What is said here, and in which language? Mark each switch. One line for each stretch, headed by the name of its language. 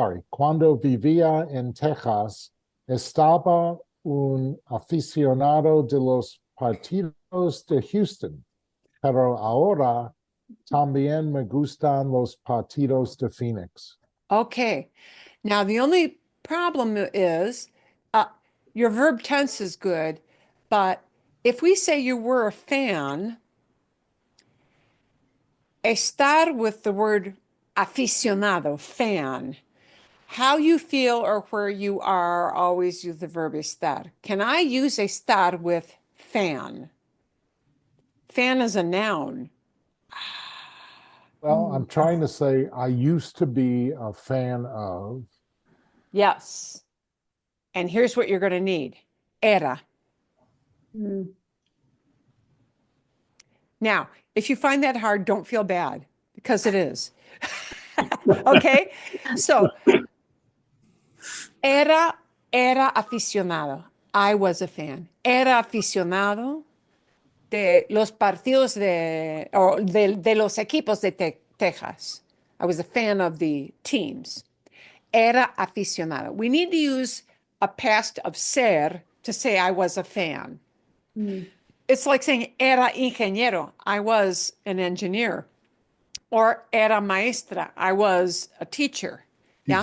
Spanish: Cuando vivía en Texas, estaba un aficionado de los partidos de Houston, pero ahora también me gustan los partidos de Phoenix.
English: Okay. Now, the only problem is your verb tense is good, but if we say you were a fan, estar with the word aficionado, fan, how you feel or where you are, always use the verb estar. Can I use estar with fan? Fan is a noun. Well, I'm trying to say I used to be a fan of. Yes. And here's what you're going to need. Era. Now, if you find that hard, don't feel bad because it is. Okay? So,
Spanish: era aficionado.
English: I was a fan.
Spanish: Era aficionado de los partidos de los equipos de Texas.
English: I was a fan of the teams.
Spanish: Era aficionado.
English: We need to use a past of ser to say I was a fan. It's like saying
Spanish: era ingeniero.
English: I was an engineer. Or
Spanish: era maestra.
English: I was a teacher. Yeah.